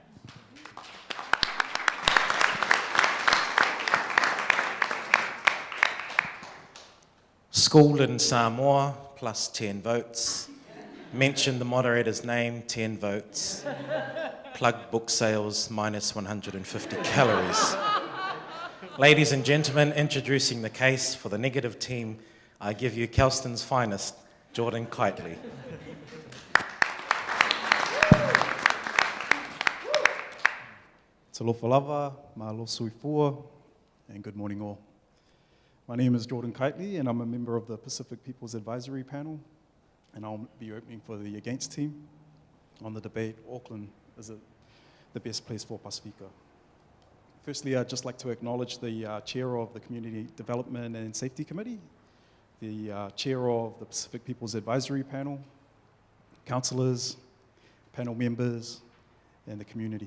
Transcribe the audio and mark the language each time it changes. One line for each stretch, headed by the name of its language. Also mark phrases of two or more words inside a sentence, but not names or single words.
English: Schooled in Samoa, plus 10 votes. Mention the moderator's name, 10 votes. Plug book sales, minus 150 calories. Ladies and gentlemen, introducing the case for the negative team, I give you Kelston's finest, Jordan Kitely.
Samoan: Talofa lava, mahalo sui fua,
English: and good morning all. My name is Jordan Kitely, and I'm a member of the Pacific People's Advisory Panel, and I'll be opening for the Against team on the debate, Auckland is the best place for Pacifica. Firstly, I'd just like to acknowledge the chair of the Community Development and Safety Committee, the chair of the Pacific People's Advisory Panel, councillors, panel members, and the community.